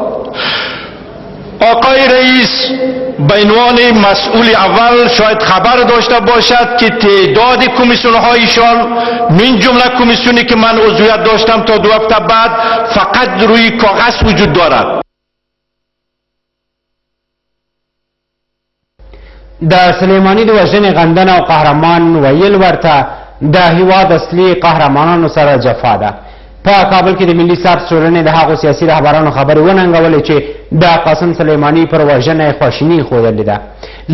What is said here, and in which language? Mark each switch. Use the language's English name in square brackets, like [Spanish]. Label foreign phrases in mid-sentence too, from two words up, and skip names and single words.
[Persian] آقای رئیس به عنوان مسئول اول شاید خبر داشته باشد که تعداد کمیسیون‌های ایشان من جمله کمیسیونی که من عضویت داشتم تا 2 هفته بعد فقط روی کاغذ وجود دارد. [Pashto] د سلیمانی د وژنې غندنه او قهرمان ویل ورته د هیواد اصلي قهرمانانو سره جفا ده. په کابل کې د ملي ثبت ټولنې د هغو سیاسي رهبرانو خبرې وننګولې چې د قاسم سلیماني پر وژنه یې خواشیني ښودلې ده.